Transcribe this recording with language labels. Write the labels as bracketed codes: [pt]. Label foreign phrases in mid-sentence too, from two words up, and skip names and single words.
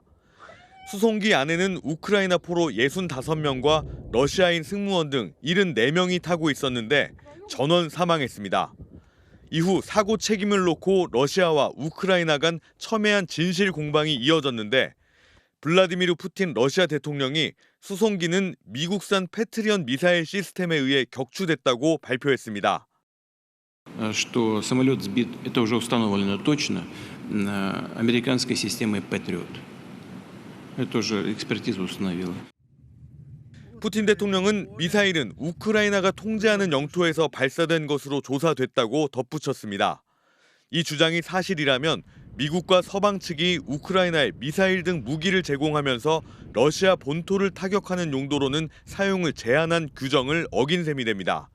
[ko] 수송기 안에는 우크라이나 포로 65명과 러시아인 승무원 등 74명이 타고 있었는데 전원 사망했습니다. 이후 사고 책임을 놓고 러시아와 우크라이나 간 첨예한 진실 공방이 이어졌는데 블라디미르 푸틴 러시아 대통령이 수송기는 미국산 패트리엇 미사일 시스템에 의해 격추됐다고 발표했습니다. [ru] Что самолет сбит, это уже установлено точно, американской системой Patriot. Это уже экспертиза установила. [ko] 푸틴 대통령은 미사일은 우크라이나가 통제하는 영토에서 발사된 것으로 조사됐다고 덧붙였습니다. 이 주장이 사실이라면 미국과 서방 측이 우크라이나에 미사일 등 무기를 제공하면서 러시아 본토를 타격하는 용도로는 사용을 제한한 규정을 어긴 셈이 됩니다.